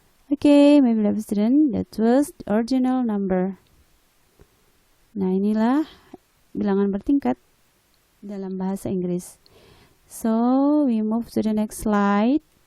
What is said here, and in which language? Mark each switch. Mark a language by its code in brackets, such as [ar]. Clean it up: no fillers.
[en] Okay, my beloved student, that was the original number. [id] Nah, inilah bilangan bertingkat dalam bahasa Inggris. [en] So, we move to the next slide.